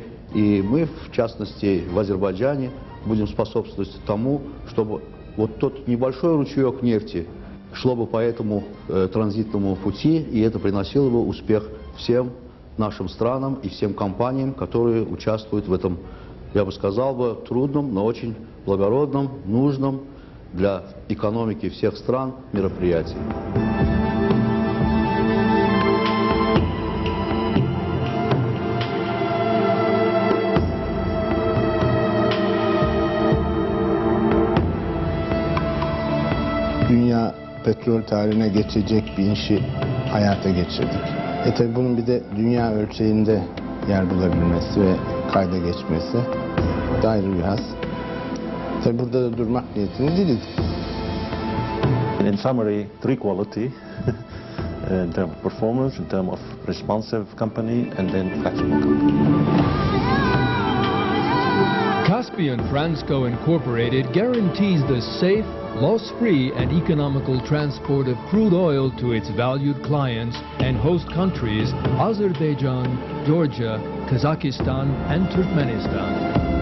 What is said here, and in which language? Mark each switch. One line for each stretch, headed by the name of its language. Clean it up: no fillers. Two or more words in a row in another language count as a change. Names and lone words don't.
Russian: И мы, в частности, в Азербайджане будем способствовать тому, чтобы вот тот небольшой ручеек нефти шло бы по этому транзитному пути, и это приносило бы успех всем нашим странам и всем компаниям, которые участвуют в этом, я бы сказал бы, трудном, но очень благородном, нужном для экономики всех стран мероприятии.
Turkish: Dünya petrol tarihine geçecek bir işi hayata geçirdik. Tabi bunun bir de dünya ölçeğinde yer bulabilmesi ve kayda geçmesi da ayrı bir has. Tabi burada da durmak niyetinde değiliz.
English: In summary, three quality in terms of performance, in terms of responsive company, and then flexible company. Caspian Trans Co Incorporated guarantees the safe, loss-free and economical transport of crude oil to its valued clients and host countries Azerbaijan, Georgia, Kazakhstan and Turkmenistan.